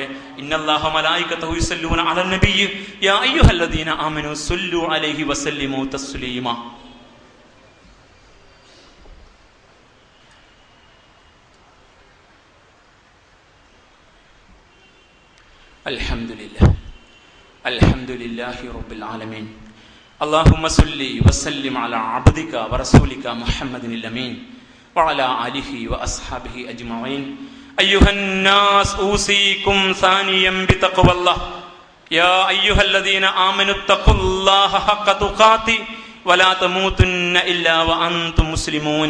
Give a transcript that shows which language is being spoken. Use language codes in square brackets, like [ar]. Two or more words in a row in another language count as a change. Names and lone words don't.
[ar] إن الله وملائكته يصلون على النبي يا أيها الذين آمنوا صلوا عليه وسلموا تسليما. الحمد لله رب العالمين. اللهم صل وسلم على عبدك ورسولك محمد الأمين وعلى آله وأصحابه أجمعين. أيها الناس أوصيكم ثانيا بتقوى الله. يا أيها الذين آمنوا اتقوا الله حق تقاته ولا تموتن إلا وأنتم مسلمون.